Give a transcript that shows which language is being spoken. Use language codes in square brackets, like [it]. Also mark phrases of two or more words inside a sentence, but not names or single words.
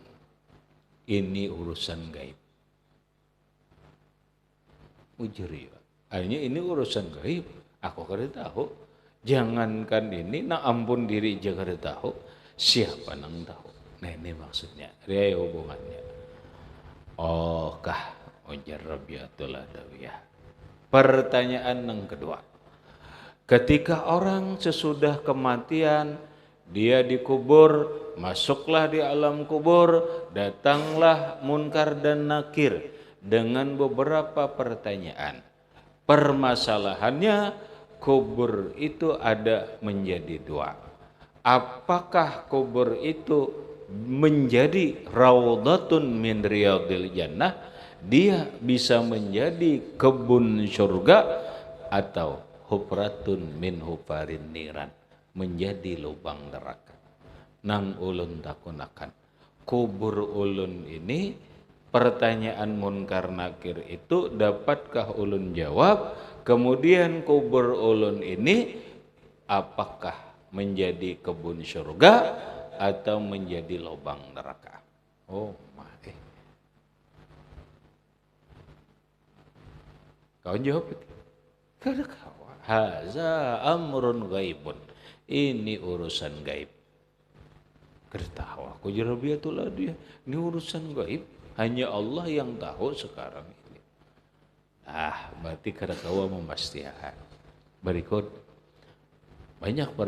[id] Ini urusan gaib. Ujar ya. Akhirnya ini urusan gaib. [bjn] Aku kada tahu. Jangankan ini, nak ampun diri aja kada tahu. Siapa nang tahu? Nah ini maksudnya. Dia hubungannya. Oh kah? Ujar Rabi'atul Adawiyah. [id] Pertanyaan yang kedua. Ketika orang sesudah kematian, dia dikubur, masuklah di alam kubur, datanglah munkar dan nakir dengan beberapa pertanyaan. Permasalahannya, kubur itu ada menjadi dua. Apakah kubur itu menjadi [ar] raudhatun min riyadil jannah, [id] dia bisa menjadi kebun surga, atau [ar] hufratun min hufarin niran, [id] menjadi lubang neraka. [bjn] Nang ulun takunakan, kubur ulun ini, pertanyaan munkar nakir itu dapatkah ulun jawab? [id] Kemudian kubur ulun ini apakah menjadi kebun surga atau menjadi lubang neraka? Oh mati. Kau jawab itu? [bjn] Kada kau. [ar] Haza amrun ghaibun. [id] Ini urusan gaib. Kertawa aku jarabiatullah dia. Ini urusan gaib. Hanya Allah yang tahu sekarang ini. Berarti kada kau memastikan. Berikut banyak pertanyaannya.